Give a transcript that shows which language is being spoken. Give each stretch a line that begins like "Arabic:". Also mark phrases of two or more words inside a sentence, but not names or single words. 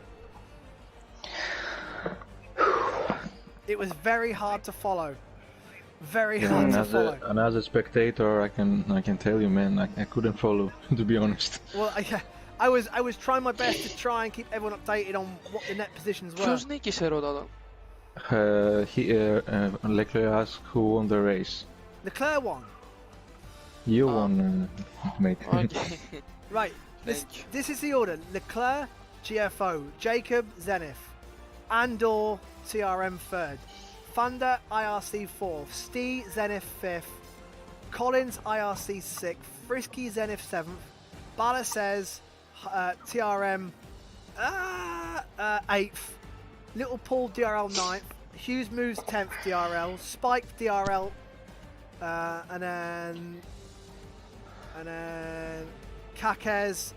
English: It was very hard to follow. Very hard to follow. And as a spectator, I can tell you, man, I couldn't follow, to be honest. Well, I was trying my best to try and keep everyone updated on what the net positions were.
Greek: Ποιος νίκησε ρωτάω?
English: Leclerc asked who won the race. Leclerc won. You won, mate. Okay. Right, this is the order. Leclerc, GFO, Jacob, Zenith, Andor, TRM 3rd, Thunder, IRC 4th, Stee, Zenith 5th, Collins IRC 6th, Frisky Zenith 7th, Bala says TRM 8th, Little Paul DRL 9th, Hughes Moves 10th DRL, Spike DRL, and then Kakez.